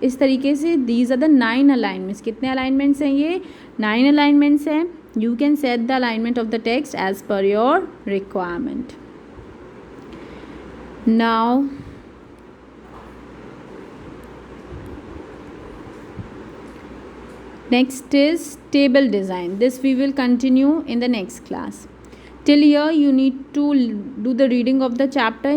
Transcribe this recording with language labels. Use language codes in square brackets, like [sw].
[hi] इस तरीके से [en] these are the 9 alignments. [hi] कितने alignments हैं ये? 9 alignments हैं. [en] You can set the alignment of the text as per your requirement. Now next is table design. This we will continue in the next class. Till here you need to do the reading of the chapter.